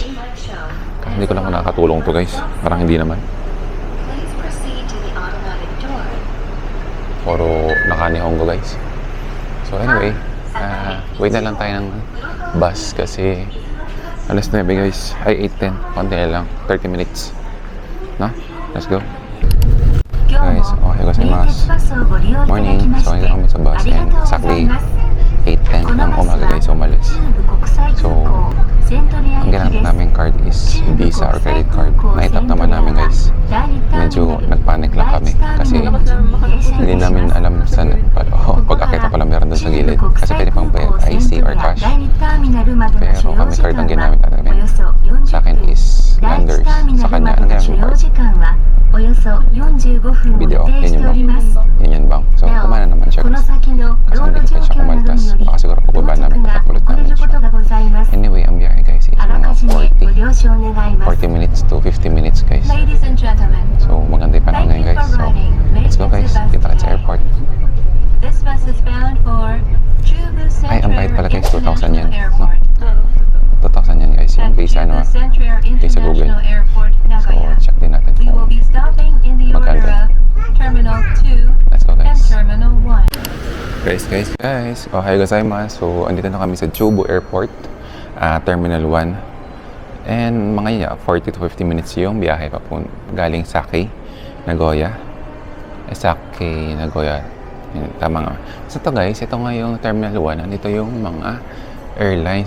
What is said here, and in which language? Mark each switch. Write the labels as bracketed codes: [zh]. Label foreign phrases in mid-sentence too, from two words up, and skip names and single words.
[tl] Kasi hindi ko lang nakakatulong to guys. Parang hindi naman. Puro nakanihongo guys. So anyway, wait na lang tayo ng bus kasi alas 9 guys, ay 8:10, konti na lang, 30 minutes, no? [en] Let's go guys. [ja] おはようございます. [tl] Morning. So hindi kami sa bus and exactly 8:10 ng umaga guys umalis. So ang ginamit namin card is Visa or [en] credit card. [tl] Na-tap naman namin guys. Medyo nagpanic lang kami kasi hindi namin alam saan pag-akita pala meron doon sa gilid kasi pwede pang IC or cash, pero kami card ang ginamit namin. Sa akin is Landers, sa kanya ang ginamit card. Video, yun yung bank. So kumana naman siya kasi hindi kasi siya kumaltas. Baka siguro pababa namin pagkakulit namin siya. Anyway, ang biyahe guys is mga 40 [en] minutes to 50 minutes [tl] guys. So maganda yung panahon ngayon guys. So [en] let's go [tl] guys, kita ka sa airport. Ay, ang bayad pala guys, 2,000 yan, no? 2,000 yan guys, yung visa Visa Google. So check din natin kung magkano. [en] Let's go guys. Guys, [ja] おはようございます. [tl] So andito na kami sa Chubu Airport, Terminal 1. And mga 40 to 50 minutes yung biyahe galing Sake, Nagoya. Tama nga. So ito guys, ito nga yung Terminal 1. Andito yung mga airlines.